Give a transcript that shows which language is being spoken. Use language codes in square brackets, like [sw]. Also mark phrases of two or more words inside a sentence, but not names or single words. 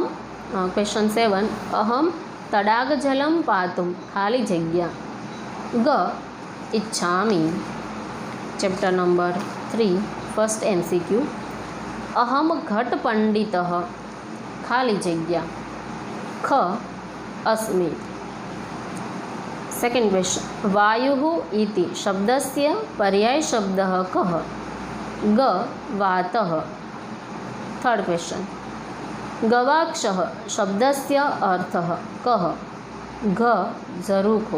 [sa] ક્વેશ્ચન 7, अहम तडागजलम पातुम [gu] ખાલી જગ્યા. [sa] ग इच्छामि. [en] chapter number 3, first MCQ, [sa] अहम घट पंडितः [gu] ખાલી જગ્યા. [sa] ख अस्मि. [en] second question [sa] वायुः इति शब्दस्य पर्यायशब्दः कः? ग वातः। [en] third question [sa] गवाक्षः शब्दस्य अर्थः कः? घ झरूखो।